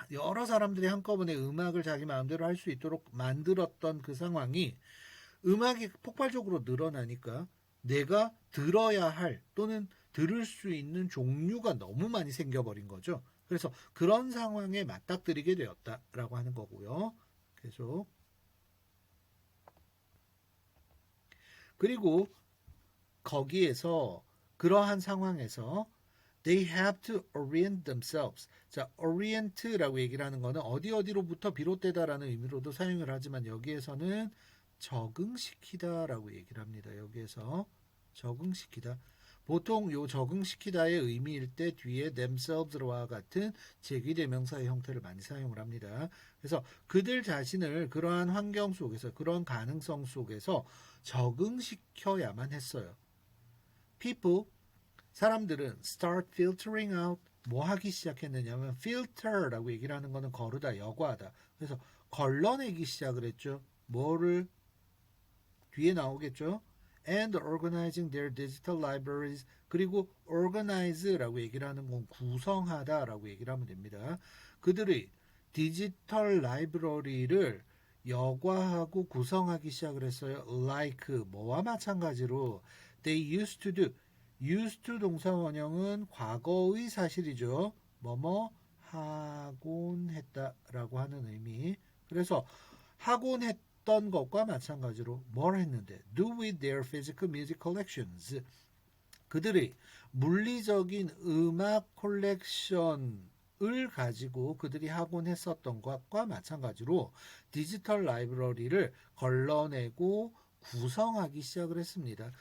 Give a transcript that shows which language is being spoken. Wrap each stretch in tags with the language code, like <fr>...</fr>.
<ko>여러 사람들이 한꺼번에 음악을 자기 마음대로 할 수 있도록 만들었던 그 상황이 음악이 폭발적으로 늘어나니까 내가 들어야 할 또는 들을 수 있는 종류가 너무 많이 생겨버린 거죠. 그래서 그런 상황에 맞닥뜨리게 되었다라고 하는 거고요. 계속. 그리고 거기에서 그러한 상황에서 they have to orient themselves. 자, orient라고 얘기를 하는 거는 어디로부터 비롯되다라는 의미로도 사용을 하지만 여기에서는 적응시키다라고 얘기를 합니다. 여기에서 적응시키다. 보통 요 적응시키다의 의미일 때 뒤에 themselves와 같은 제기대명사의 형태를 많이 사용을 합니다. 그래서 그들 자신을 그러한 환경 속에서 그러한 가능성 속에서 적응시켜야만 했어요. People, 사람들은 start filtering out 뭐 하기 시작했느냐면 filter라고 얘기를 하는 거는 거르다, 여과하다. 그래서 걸러내기 시작을 했죠. 뭐를 뒤에 나오겠죠.</ko> <en>And organizing their digital libraries.</en> <ko>그리고 organize라고 얘기를 하는 건 구성하다라고 얘기를 하면 됩니다. 그들의 디지털 라이브러리를 여과하고 구성하기 시작을 했어요.</ko> <en>Like 뭐와 마찬가지로 they used to do.</en> <ko>used to 동사 원형은 과거의 사실이죠. 뭐뭐 하곤 했다라고 하는 의미.</ko> <en>그래서 하곤 했던 것과 마찬가지로 뭘 했는데 do with their physical music collections.</en> <ko>그들의 물리적인 음악 콜렉션을 가지고 그들이 하곤 했었던 것과 마찬가지로 디지털 라이브러리를 걸러내고 구성하기 시작을 했습니다.</ko>